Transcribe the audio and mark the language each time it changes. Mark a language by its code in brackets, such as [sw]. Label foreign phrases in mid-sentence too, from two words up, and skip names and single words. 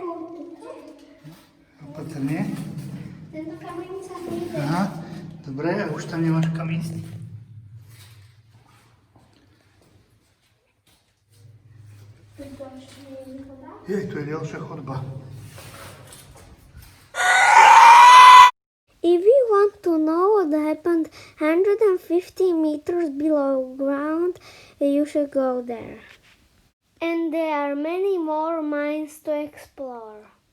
[sk] Opatrne. Tento kameň sa nejde. Aha, dobre, a už tam nemáš kam ísť. Tu je ďalšia chodba. [en] If you want to know what happened 150 meters below ground, you should go there. And there are many more mines to explore.